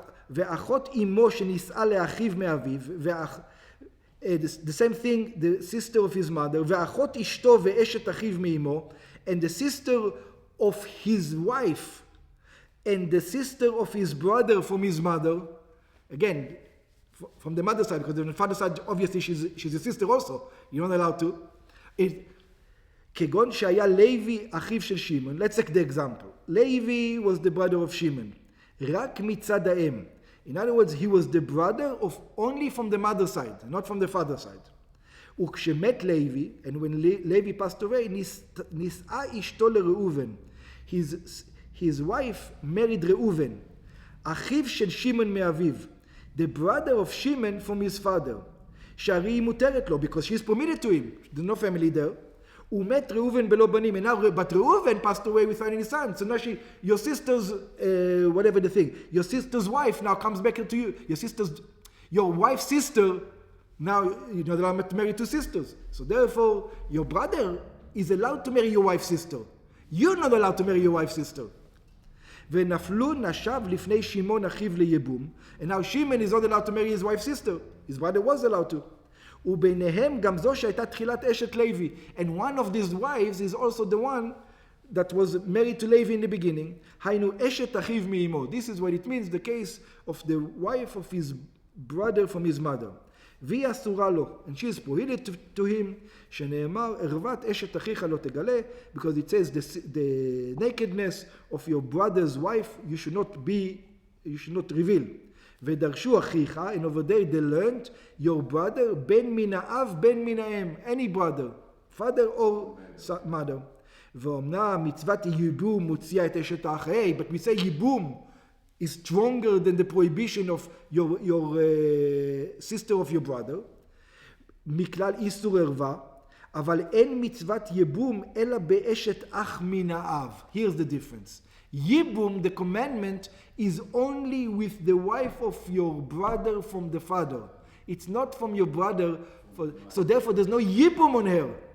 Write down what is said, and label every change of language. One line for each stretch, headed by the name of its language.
Hebrew: ואחות אמו שנישאה לאחיו מאביו,
English: the same thing, the sister of his mother,
Hebrew: ואחות אשתו ואשת אחיו מאמו,
English: and the sister of his wife, and the sister of his brother from his mother. Again, from the mother's side, because on the father's side, obviously she's a sister also. You're not allowed to.
Hebrew: כגון שהיה לוי אחיו של שמעון.
English: Let's take the example. Levi was the brother of Shimon.
Hebrew: רק מצד האם.
English: In other words, he was the brother of only from the mother's side, not from the father's side.
Hebrew: וכשמת לוי,
English: and when Levi passed away,
Hebrew: נישאה אשתו לראובן.
English: His wife married Reuven,
Hebrew: אחיו של שמעון מאביו.
English: The brother of Shimon from his father.
Hebrew: שהרי היא מותרת לו,
English: because she's permitted to him. There's no family there.
Hebrew: ומת ראובן בלא בנים.
English: And now, but Reuven passed away without any sons. So now your sister's, whatever the thing, your sister's wife now comes back to you. Your wife's sister, now you're not allowed to marry two sisters. So therefore, your brother is allowed to marry your wife's sister. You're not allowed to marry your wife's sister.
Hebrew: ונפלו נשיו לפני שמעון אחיו ליבום.
English: And now Shimon is not allowed to marry his wife's sister. His brother was allowed to.
Hebrew: וביניהם גם זו שהייתה תחילת אשת לוי.
English: And one of these wives is also the one that was married to Levi in the beginning.
Hebrew: היינו אשת אחיו מאמו.
English: This is what it means, the case of the wife of his brother from his mother.
Hebrew: והיא אסורה לו.
English: And she is prohibited to him.
Hebrew: שנאמר, ערוות אשת אחיך לא תגלה.
English: Because it says the nakedness of your brother's wife you should not reveal.
Hebrew: ודרשו אחיך,
English: and over there they learned, your brother,
Hebrew: בן מן האב, בן מן האם,
English: any brother, father or mother.
Hebrew: ואומנם מצוות ייבום מוציאה את אשת האח.
English: Hey, but we say ייבום is stronger than the prohibition of your sister of your brother.
Hebrew: מכלל איסור ערווה, אבל אין מצוות ייבום אלא באשת אח מן האב.
English: Here's the difference. Yibum, the commandment, is only with the wife of your brother from the father. It's not from your brother. So therefore there's no Yibum on her.